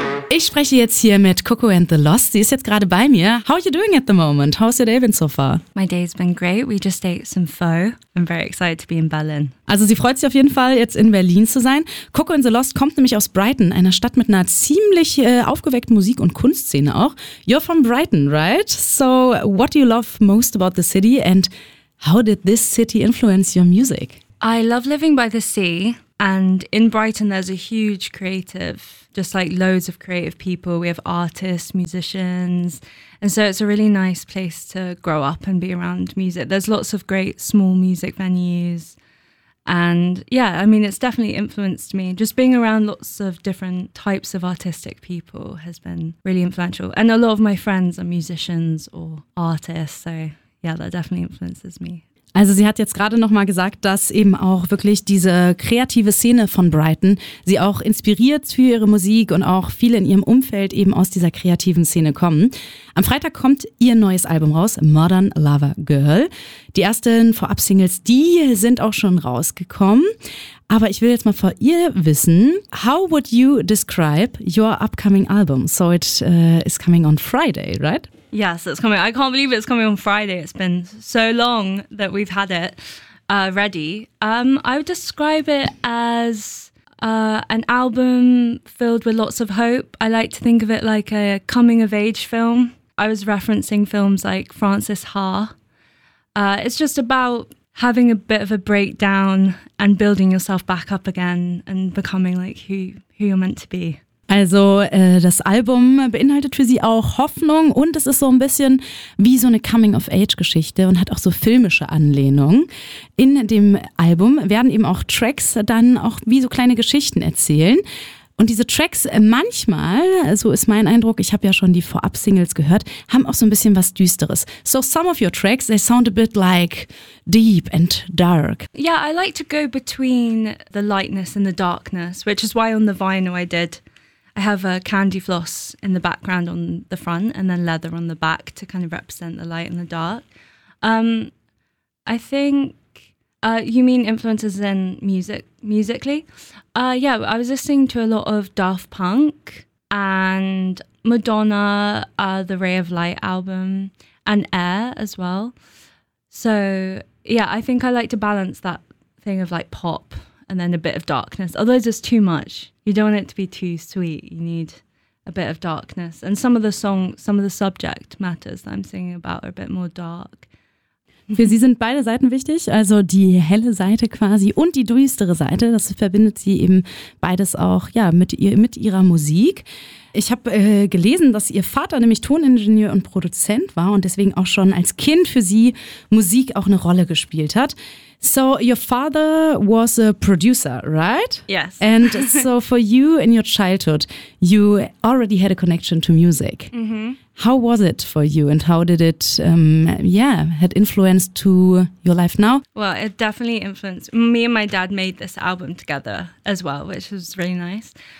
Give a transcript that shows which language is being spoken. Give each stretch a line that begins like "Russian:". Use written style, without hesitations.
German: Ich spreche jetzt hier mit Coco and the Lost. Sie ist jetzt gerade bei mir.
English: How are you doing at the moment? How's your day been so far? My day's been great. We just ate some pho. I'm very excited to be in Berlin.
German: Also sie freut sich auf jeden Fall, jetzt in Berlin zu sein. Coco and the Lost kommt nämlich aus Brighton, einer Stadt mit einer ziemlich aufgeweckten Musik- und Kunstszene auch.
English: You're from Brighton, right? So what do you love most about the city and how did this city influence your music? I love living by the sea. And in Brighton, there's a huge creative, just like loads of creative people. We have artists, musicians. And so it's a really nice place to grow up and be around music. There's lots of great small music venues. And yeah, I mean, it's definitely influenced me. Just being around lots of different types of artistic people has been really influential. And a lot of my friends are musicians or artists. So yeah, that definitely influences me.
German: Also sie hat jetzt gerade nochmal gesagt, dass eben auch wirklich diese kreative Szene von Brighton sie auch inspiriert für ihre Musik und auch viele in ihrem Umfeld eben aus dieser kreativen Szene kommen. Am Freitag kommt ihr neues Album raus, Modern Lover Girl. Die ersten Vorab-Singles, die sind auch schon rausgekommen. Aber ich will jetzt mal von ihr wissen,
English: how would you describe your upcoming album? So it is coming on Friday, right? Yes, it's coming. I can't believe it's coming on Friday. It's been so long that we've had it ready. I would describe it as an album filled with lots of hope. I like to think of it like a coming-of-age film. I was referencing films like Frances Ha. It's just about having a bit of a breakdown and building yourself back up again and becoming like who you're meant to be.
German: Also das Album beinhaltet für sie auch Hoffnung und es ist so ein bisschen wie so eine Coming-of-Age-Geschichte und hat auch so filmische Anlehnung. In dem Album werden eben auch Tracks dann auch wie so kleine Geschichten erzählen. Und diese Tracks manchmal, so ist mein Eindruck, ich habe ja schon die Vorab-Singles gehört, haben auch so ein bisschen was Düsteres.
English: So some of your tracks, they sound a bit like deep and dark. Yeah, I like to go between the lightness and the darkness, which is why on the vinyl I have a candy floss in the background on the front and then leather on the back to kind of represent the light and the dark. You mean influences in musically? I was listening to a lot of Daft Punk and Madonna, the Ray of Light album, and Air as well. So yeah, I think I like to balance that thing of like pop and then a bit of darkness. Although it's just too much. You don't want it to be too sweet. You need a bit of darkness. And some of the subject matters that I'm singing about are a bit more dark.
German: Für sie sind beide Seiten wichtig, also die helle Seite quasi und die düstere Seite. Das verbindet sie eben beides auch ja, mit ihrer Musik. Ich habe gelesen, dass ihr Vater nämlich Toningenieur und Produzent war und deswegen auch schon als Kind für sie Musik auch eine Rolle gespielt hat.
English: So your father was a producer, right? Yes. And so for you in your childhood, you already had a connection to music. Mm-hmm. How was it for you and how did it, had influence to your life now? Well, it definitely influenced. Me and my dad made this album together as well, which was really nice.